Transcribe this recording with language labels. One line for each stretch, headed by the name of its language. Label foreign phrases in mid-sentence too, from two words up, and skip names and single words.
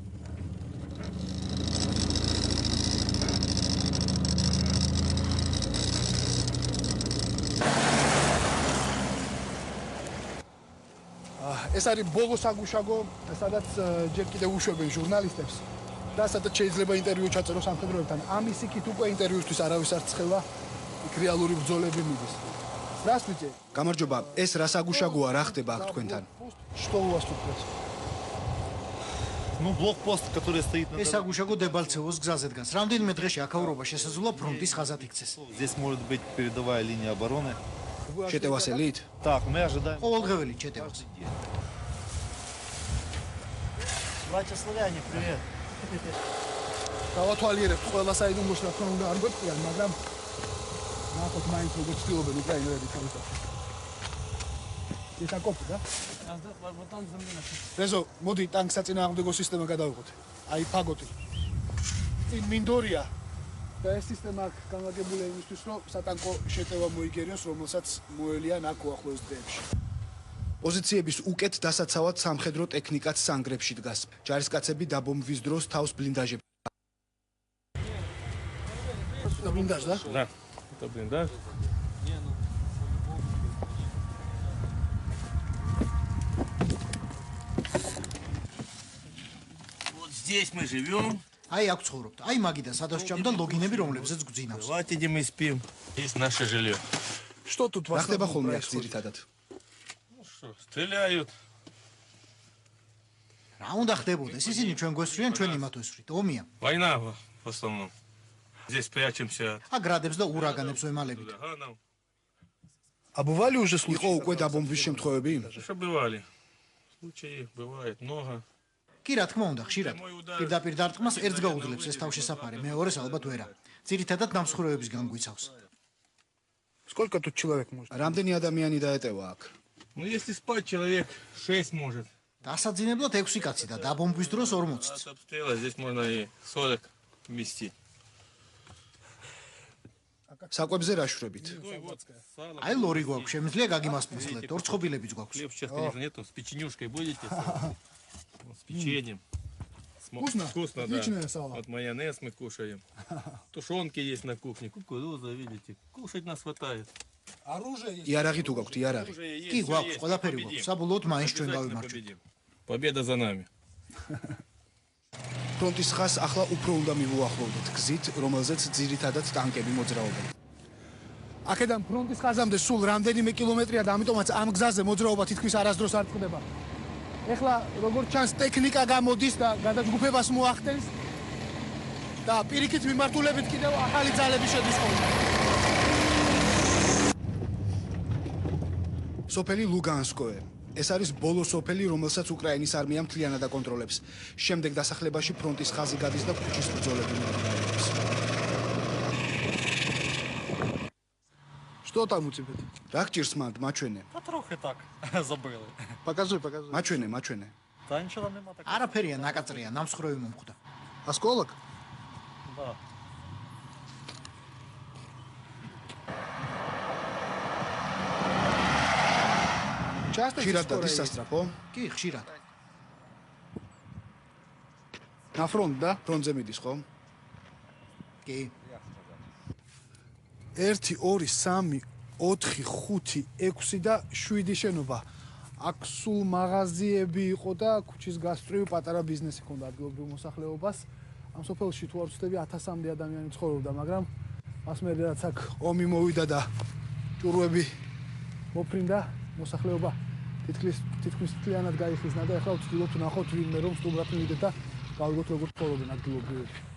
Georgian: ეს არის ბოლო საგუშაგო, სადაც ჯერ კიდევ უშვებენ ჟურნალისტებს და სადაც შეიძლება ინტერვიუ ჩაწეროს სამხედროებთან. ამის იქით უკვე ინტერვიუსთვის არავის არ ცხელა, იქ რეალური ბრძოლები მიდის.
Russian: Здравствуйте.
Georgian: გამარჯობა, ეს რა საგუშაგოა, რა ხდება აქ თქვენთან?
Russian: Что у вас тут происходит? Ну, блокпост, который стоит на
Georgian: ეს საგუშაგო დებალცევოს გზაზე დგას. რამდენიმე დღეში აქაურობა შესაძლოა фронтის ხაზად იქცეს.
Russian: Здесь может быть передовая линия обороны.
Georgian: შეტევას ელით?
Russian: Так, мы ожидаем.
Georgian: ყოველდღეველი ჩეტევა.
Russian: Братья славяне, привет.
Georgian: გავათვალიერებთ ყველა საიდუმლოს რა თქმა უნდა არ გვეწიან, მაგრამ ნახოთ მაინც როგორ ცდილობენ უკრაინელები თავისთავად. ეთაკოპი და? რეზო, მოდი ტანკს საწინააღმდეგო სისტემა გადავიღოთ. აი ფაგოტი. წინ მინდორია. და ეს სისტემა აქ განლაგებულია იმისთვის, რომ სატანკო შეტევა მოიგერიოს, რომელსაც მოელიან აქ უახლოეს დღეებში. პოზიციების უკეთ დასაცავად სამხედრო ტექნიკაც სანგრებში დგას. ჯარისკაცები დაბომბვის დროს თავს ბლინდაჟებს. და ბლინდაჟ და?
Russian: Да, это блиндаж. Вот здесь мы живем.
Georgian: აი აქ ცხოვრობთ. აი მაგიდან სადაც ჭამდა ლოგინები, რომლებზეც გვძინავს.
Russian: Давайте, где мы спим. Здесь наше жилье. Что тут
Georgian: რა ხდება ხოლმე აქ ძირითადად?
Russian: Ну что, стреляют.
Georgian: რა უნდა ხდებოდეს? ისინი ჩვენ გვესვრიან, ჩვენ იმათ ვესვრით. ომია.
Russian: Война в основном. Здесь прячемся
Georgian: აქ გრადებს და ურაგანებს ვემალებით.
Russian: от ураганов. А бывали уже
Georgian: იყო
Russian: случаи?
Georgian: უკვე დაბომბვის შემთხვევები?
Russian: Что бывали? Случаи бывает много.
Georgian: კი რა თქმა უნდა, ხშირად. პირდაპირ დარტყმას ერთს გაუძლებს ეს თავშესაფარი, მეორეს ალბათ ვერა. ძირითადად დამსხვრევებისგან გვიცავს.
Russian: Сколько тут человек может?
Georgian: რამდენი ადამიანი დაეტევა აქ?
Russian: Ну если спать человек 6 может.
Georgian: დასაძინებლად 6 კაცი და დაბომბვის დროს 40-ც.
Russian: От обстрела здесь можно и 40 вместить.
Georgian: საკვებზე რა შვრებით? აი ლორი გვაქვს, შემიძლია გაგიმასპინძლეთ, ორცხობილებიც გვაქვს.
Russian: Хлеб сейчас, конечно, нету. С печенюшкой будете? С печеньем. Вкусно? Вкусно, да. Отличная салат. Вот майонез мы кушаем. Тушенки есть на кухне. Кукуруза, видите. Кушать нас хватает. Оружие есть?
Georgian: იარაღი თუ გაქვთ, იარაღი.
Russian: Оружие есть,
Georgian: კი
Russian: всё
Georgian: გვაქვს,
Russian: есть.
Georgian: ყველაფერი
Russian: Победим.
Georgian: გვაქვს. საბოლოოდ მაინც ჩვენ
Russian: Обязательно
Georgian: გავიმარჯვებთ.
Russian: победим. Победа за нами.
Georgian: ფრონტის ხაზს ახლა უფრო უნდა მივუახლოვდეთ გზით, რომელზეც ძირითადად ტანკები მოძრაობენ. აქედან ფრონტის ხაზამდე სულ რამდენიმე კილომეტრია და ამიტომაც ამ გზაზე მოძრაობა თითქმის არასდროს არ წყდება. ეხლა როგორც ჩანს ტექნიკა გამოდის და გადაჯგუფებას მოახდენს და პირიქით მიმართულებით კიდევ ახალი ძალები შედის ხოლმე. სოფელი ლუგანსკოე. ეს არის ბოლო სოფელი, რომელსაც უკრაინის არმია მთლიანად აკონტროლებს. შემდეგ დასახლებაში ფრონტის ხაზი გადის და ქუჩის ბრძოლები მიმდინარეობს.
Russian: Что там у тебя?
Georgian: რა გჭირს მანდ, მაჩვენე.
Russian: Да трохи так, забыли. Покажи, покажи.
Georgian: მაჩვენე, მაჩვენე.
Russian: Да ничего там нема такого.
Georgian: არაფერია, ნაკაწრია, ნამსხვრევი მომხვდა.
Russian: Осколок? Да. Часто
Georgian: ხშირად
Russian: здесь
Georgian: დადის
Russian: скорая
Georgian: სასტრაფო? კი, ხშირად.
Russian: есть? На фронт, да?
Georgian: ფრონტზე მიდის, ხო? კი. 1 2 3 4 5 6 და 7 შენობა. აქ სულ მაღაზიები იყო და ქუჩის გასწვრივ პატარა ბიზნესი ჰქონდა ადგილობრივ მოსახლეობას. ამ სოფელში თუ არ ვცდები 1000-მდე ადამიანი ცხოვრობდა, მაგრამ მას მერე რაც აქ ომი მოვიდა და ჭურვები მოფრინდა, მოსახლეობა თითქმის მთლიანად გაიხიზნა და ახლა ვცდილობთ ვნახოთ ვინმე რომ სტუმრად მივიდეთ და გავიგოთ როგორ ცხოვრობენ ადგილობრივები.